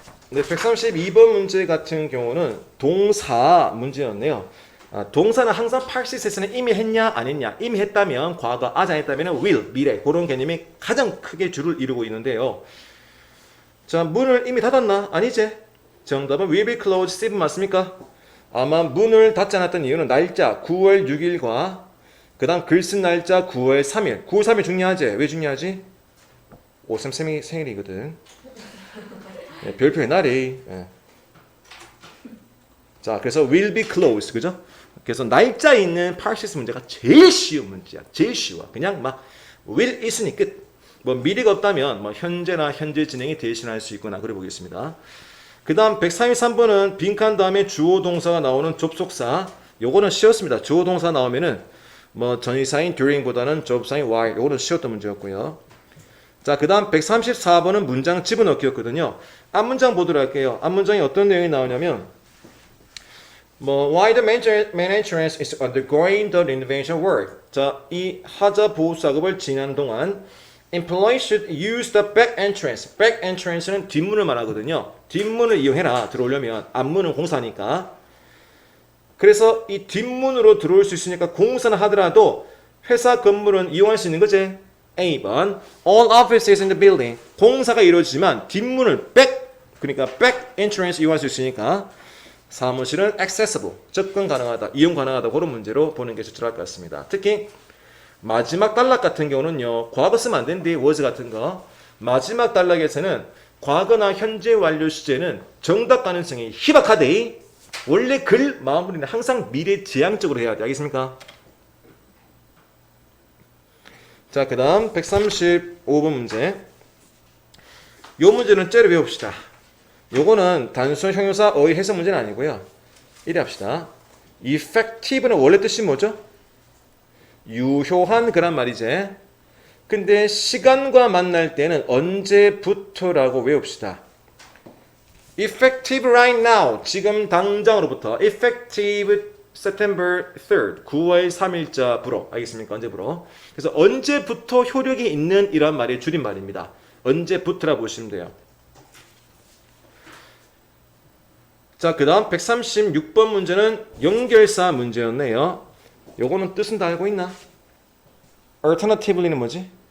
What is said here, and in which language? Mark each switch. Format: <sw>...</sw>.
<ko>네, 132번 문제 같은 경우는 동사 문제였네요. 동사는 항상 particip에서는 이미 했냐 안 했냐, 이미 했다면 과거, 아직 안 했다면 will, 미래, 그런 개념이 가장 크게 주를 이루고 있는데요. 자, 문을 이미 닫았나? 아니지. 정답은</ko> <en>will be closed,</en> <ko>Steve 맞습니까? 아마 문을 닫지 않았던 이유는 날짜 9월 6일과 그 다음 글 쓴 날짜 9월 3일. 9월 3일 중요하지? 왜 중요하지? 오쌤 생일이거든. 네, 별표의 날이. 네. 자, 그래서</ko> <en>will be closed,</en> <ko>그죠? 그래서 날짜 있는 parsis 문제가 제일 쉬운 문제야. 제일 쉬워. 그냥 막 will 있으니 끝. 뭐 미래가 없다면 뭐 현재나 현재 진행이 대신할 수 있거나 그래 보겠습니다. 그 다음 133번은 빈칸 다음에 주어 동사가 나오는 접속사. 요거는 쉬웠습니다. 주어 동사 나오면은 뭐 전치사인 during보다는 접사인 while. 요거는 쉬웠던 문제였고요. 자, 그 다음 134번은 문장 집어넣기였거든요. 앞문장 보도록 할게요. 앞문장이 어떤 내용이 나오냐면 뭐</ko> <en>while the maintenance is undergoing the renovation work.</en> <ko>자, 이 하자 보수 작업을 진행하는 동안</ko> <en>Employees should use the back entrance.</en> <ko>back entrance는 뒷문을 말하거든요. 뒷문을 이용해라. 들어오려면 앞문은 공사니까. 그래서 이 뒷문으로 들어올 수 있으니까 공사는 하더라도 회사 건물은 이용할 수 있는 거지.</ko> <en>A번 All offices in the building.</en> <ko>공사가 이루어지지만 뒷문을 그러니까 back entrance 이용할 수 있으니까 사무실은 accessible. 접근 가능하다. 이용 가능하다. 그런 문제로 보는 게 적절할 것 같습니다. 특히 마지막 단락 같은 경우는요. 과거 쓰면 안 되는데 was 같은 거. 마지막 단락에서는 과거나 현재 완료 시제는 정답 가능성이 희박하대. 원래 글 마무리는 항상 미래지향적으로 해야 돼. 알겠습니까? 자, 그 다음 135번 문제. 요 문제는 째려 외웁시다. 요거는 단순 형용사 어휘 해석 문제는 아니고요. 이래 합시다. effective는 원래 뜻이 뭐죠? 유효한 그란 말이지. 근데 시간과 만날 때는 언제부터라고 외웁시다.</ko> <en>effective right now.</en> <ko>지금 당장으로부터.</ko> <en>effective September 3rd.</en> <ko>9월 3일자부로. 알겠습니까? 언제부로. 그래서 언제부터 효력이 있는 이런 말의 줄임말입니다. 언제부터라 보시면 돼요. 자, 그 다음 136번 문제는 연결사 문제였네요. 요거는 뜻은 다 알고 있나? Alternatively는 뭐지?</ko>